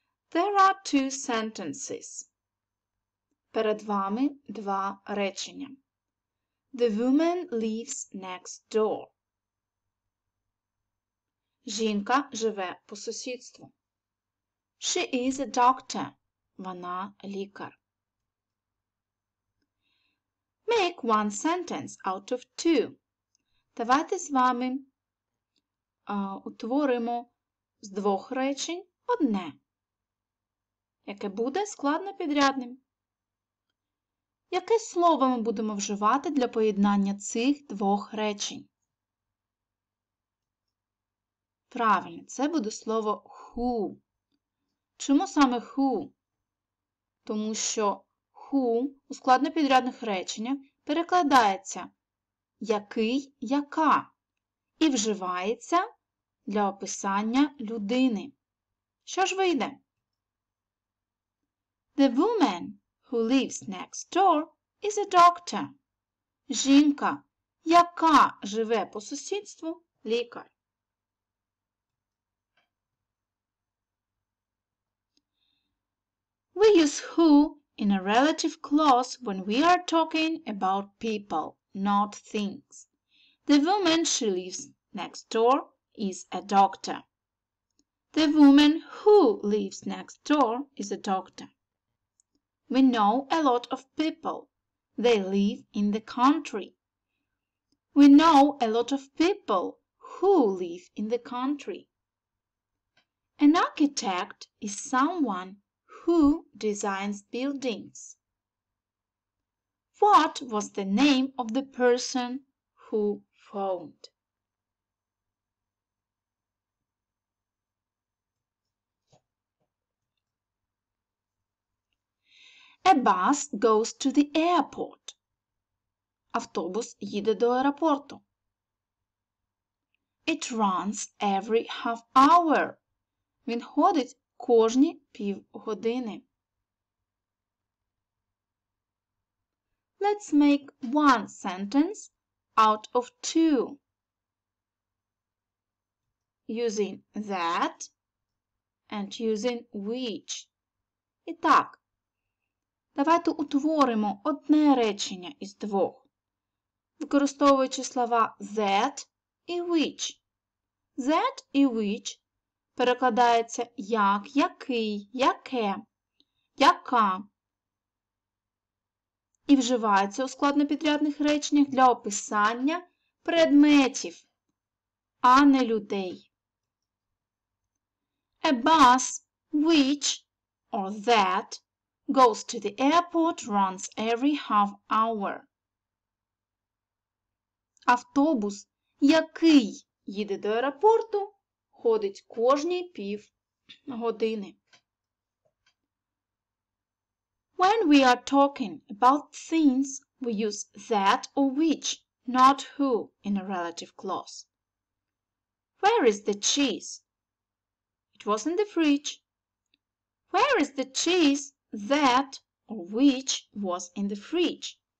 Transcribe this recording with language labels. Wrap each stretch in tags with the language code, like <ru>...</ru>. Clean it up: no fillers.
<en>There are two sentences.</en> <uk>Перед вами два речення.</uk> <en>The woman lives next door.</en> <uk>Жінка живе по сусідству.</uk> <en>She is a doctor.</en> <uk>Вона лікар.</uk> <en>Make one sentence out of two.</en> <uk>Давайте з вами утворимо з двох речень одне, яке буде складнопідрядним. Яке слово ми будемо вживати для поєднання цих двох речень? Правильно, це буде слово who. Чому саме who? Тому що who у складнопідрядних реченнях перекладається який, яка і вживається для описання людини. Що ж вийде?</uk> <en>The woman who lives next door is a doctor.</en> <uk>Жінка, яка живе по сусідству, лікар.</uk> <en>We use who in a relative clause when we are talking about people, not things. The woman she lives next door is a doctor. The woman who lives next door is a doctor. We know a lot of people. They live in the country. We know a lot of people who live in the country. An architect is someone who designs buildings. What was the name of the person who phoned? A bus goes to the airport.</en> <uk>Автобус їде до аеропорту.</uk> <en>It runs every half hour.</en> <uk>Він ходить кожні півгодини.</uk> <en>Let's make one sentence out of two. Using that and using which.</en> <uk>І так, давайте утворимо одне речення із двох, використовуючи слова that і which. That і which перекладається як, який, яке, яка і вживається у складнопідрядних реченнях для описання предметів, а не людей.</uk> <en>A bus which or that goes to the airport runs every half hour.</en> <uk>Автобус, який їде до аеропорту, ходить кожні півгодини.</uk> <en>When we are talking about things, we use that or which, not who in a relative clause. Where is the cheese? It was in the fridge. Where is the cheese? That or which was in the fridge.</en>